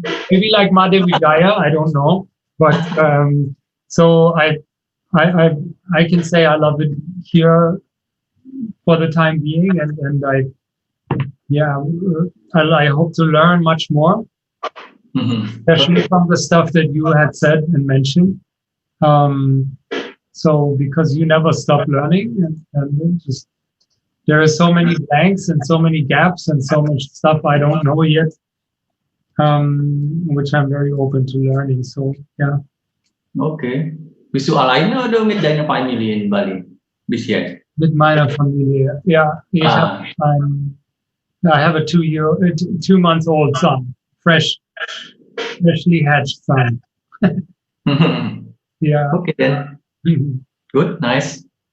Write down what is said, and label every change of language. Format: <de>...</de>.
<en>maybe like Madhe Vijaya, I don't know, but so I can say I love it here for the time being, and I hope to learn much more, especially from the stuff that you had said and mentioned. So because you never stop learning, and just there are so many blanks and so many gaps and so much stuff I don't know yet, which I'm very open to learning. So yeah. Okay.</en> <de>Bist du alleine oder mit deiner Familie in Bali bis jetzt? Mit meiner Familie.</de> <en>Yeah. I have a 2 months old son, freshly hatched son. Yeah. Okay then. Good. Nice.</en>